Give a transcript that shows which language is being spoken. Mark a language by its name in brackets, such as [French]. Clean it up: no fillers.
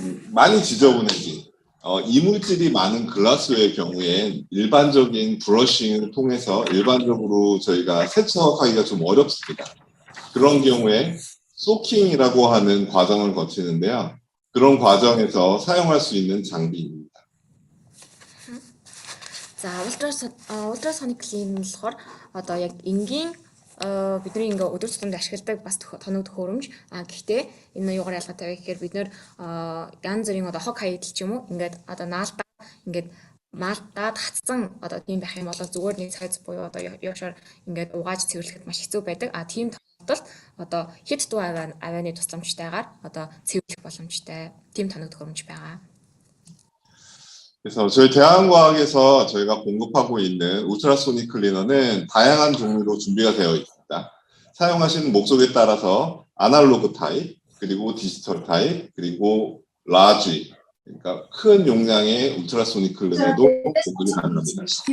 [Korean] 많이 지저분해진 이물질이 많은 글라스웨어의 경우엔 일반적인 브러싱을 통해서 일반적으로 저희가 세척하기가 좀 어렵습니다. 그런 경우에 소킹이라고 하는 과정을 거치는데요. 그런 과정에서 사용할 수 있는 장비입니다. [Mongolian] За ultrasonic clean болохоор одоо яг энгийн бидний ингээ өдөр тутамд ашигладаг бас тоног төхөөрөмж. Гэхдээ энэ юугаар ялгаатай вэ гэхээр бид нэр янз бүрийн одоо хог хаягдл ч юм уу ингээд одоо наалдаа ингээд маалтаад хатсан одоо тийм байх юм бол зүгээр нэг сайз буюу одоо яшаар ингээд угааж цэвэрлэхэд маш хэцүү байдаг. Тийм тохиолдолд одоо хэд дуу авианы тусламжтайгаар одоо цэвэрлэх боломжтой тийм тоног төхөөрөмж байгаа. [Korean] 그래서 저희 대한과학에서 저희가 공급하고 있는 울트라소닉 클리너는 다양한 종류로 준비가 되어 있습니다. 사용하시는 목적에 따라서 아날로그 타입, 그리고 디지털 타입, 그리고 라지, 그러니까 큰 용량의 울트라소닉 클리너도 공급이 가능합니다.